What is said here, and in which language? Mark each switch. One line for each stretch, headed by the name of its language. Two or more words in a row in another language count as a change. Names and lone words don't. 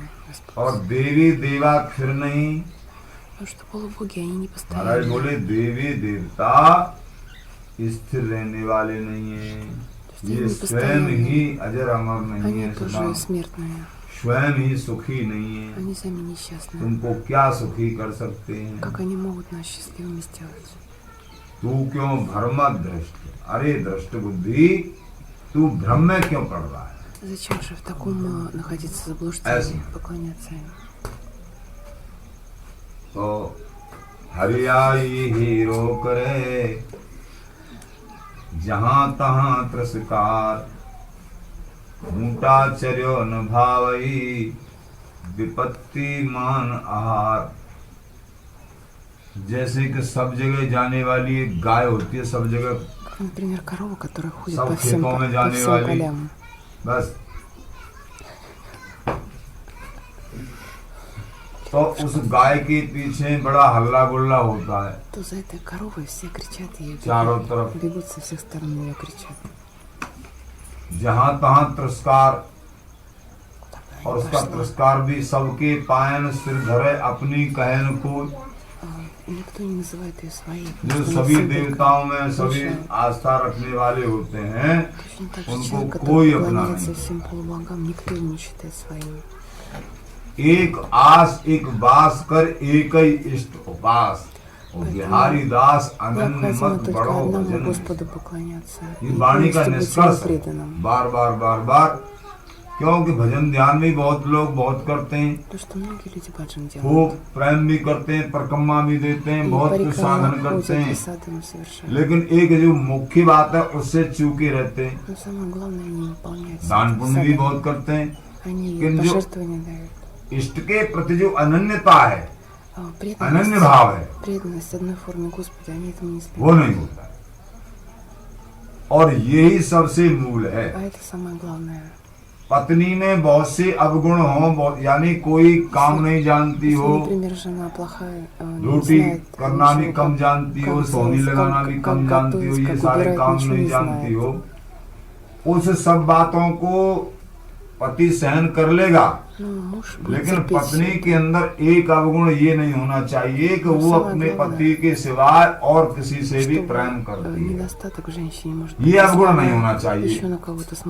Hindi: और देवी देवा फिर नहीं, महाराज बोले देवी देवता स्थिर रहने वाले नहीं है, ये स्वयं ही अजर अमर नहीं है, स्वयं ही सुखी नहीं है। तुमको क्या सुखी कर सकते हैं? तू क्यों भ्रम दृष्ट, अरे दृष्ट बुद्धि तू भ्रम में क्यों पड़ रहा है?
Russian: Зачем же в таком находиться заблуждении, поклоняться им?
Braj: तो हरियाई हीरो करे जहाँ तहाँ तिरस्कार, मूटा चर्यो न भावई विपत्ति मान आहार।
Hindi: जैसे कि सब जगह जाने वाली एक गाय होती है, सब जगह,
Russian: например, корова, которая ходит
Hindi: सब
Russian: по всем
Hindi: खेतों में जाने वाली,
Russian: полям.
Hindi: बस तो उस गाय के पीछे बड़ा हल्ला गुल्ला होता है,
Russian: तो за этой коровой все кричат ей,
Hindi: चारों तरफ
Russian: бегут со всех сторон ее кричат.
Hindi: जहाँ तहाँ तिरस्कार, और उसका तिरस्कार भी सबके पायन सिर धरे अपनी कहन को।
Russian: Никто не называет ее своей.
Hindi: जो सभी देवताओं में सभी आस्था रखने वाले होते हैं, उनको कोई अपना नहीं।
Russian: всем полубогам, никто не считает своим.
Hindi: एक आस एक बास कर एक ही इष्ट उपास, और बिहारी दास अनन्य मत बड़ो भजन।
Russian: Господу поклоняться.
Hindi: ये वाणी का निष्कर्ष बार बार बार बार, क्योंकि भजन ध्यान भी बहुत लोग बहुत करते हैं,
Russian: तो что многие люди भजन делают.
Hindi: खूब प्रेम भी करते हैं, परिक्रमा भी देते हैं, बहुत कुछ साधन करते हैं, लेकिन एक जो मुख्य बात है उससे चूके रहते हैं।
Russian: Но самое главное, они выполняют.
Hindi: दान पुण्य भी बहुत करते हैं,
Russian: Они
Hindi: लेकिन जो
Russian: пожертвования дают.
Hindi: इष्ट के प्रति जो अनन्यता है,
Russian: Преданность,
Hindi: अनन्य भाव है,
Russian: преданность одной форме Господа, они этому не
Hindi: वो
Russian: испытывают.
Hindi: नहीं होता है। और यही सबसे मूल है।
Russian: А это самое главное.
Hindi: पत्नी में बहुत से अवगुण हो, यानी कोई काम नहीं जानती हो,
Russian: Например, жена плохая, не
Hindi: रोटी
Russian: знает
Hindi: करना भी
Russian: ничего,
Hindi: कम जानती हो, सोनी लगाना भी कम जानती हो, ये सारे काम नहीं जानती हो, उस सब बातों को पति सहन कर लेगा, लेकिन पत्नी के अंदर एक अवगुण ये नहीं होना चाहिए कि वो अपने पति के सिवाय और किसी से भी प्रेम करती है, ये अवगुण नहीं होना चाहिए।